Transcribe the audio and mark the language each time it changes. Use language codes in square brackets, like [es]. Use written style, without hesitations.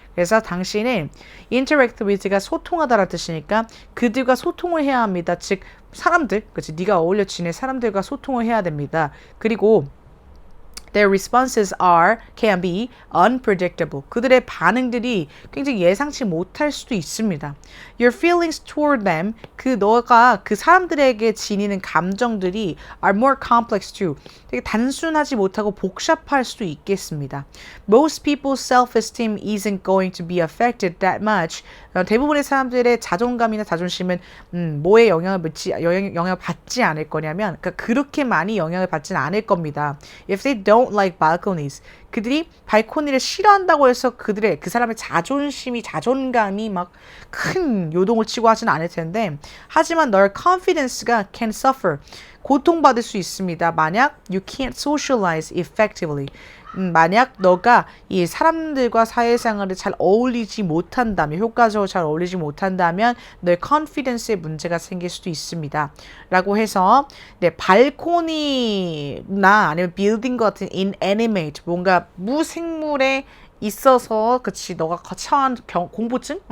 [ko] 그래서 당신은 [en] interact with [ko] 가 소통하다라는 뜻이니까 그들과 소통을 해야 합니다. 즉 사람들, 그치? 네가 어울려 지낼 사람들과 소통을 해야 됩니다. [en] 그리고 Their responses can be unpredictable. [ko] 그들의 반응들이 굉장히 예상치 못할 수도 있습니다. [en] Your feelings toward them, [ko] 너가 그 사람들에게 지니는 감정들이 [en] are more complex too. [ko] 되게 단순하지 못하고 복잡할 수도 있겠습니다. [en] Most people's self-esteem isn't going to be affected that much. [ko] 대부분의 사람들의 자존감이나 자존심은 뭐에 영향을 받지 않을 거냐면 그러니까 그렇게 많이 영향을 받지는 않을 겁니다. [en] If they don't like balconies. [ko] 그들이 발코니를 싫어한다고 해서 그 사람의 자존감이 막 큰 요동을 치고 하진 않을 텐데, 하지만 너의 confidence가 [en] can suffer, [ko] 고통받을 수 있습니다. 만약 [en] you can't socialize effectively. [ko] 만약 너가 이 사람들과 사회생활을 잘 어울리지 못한다면, 효과적으로 잘 어울리지 못한다면 너의 confidence에 문제가 생길 수도 있습니다. 라고 해서 네, 발코니나 아니면 빌딩 같은 inanimate, 뭔가 무생물에 있어서 그치 너가 처한 공포증?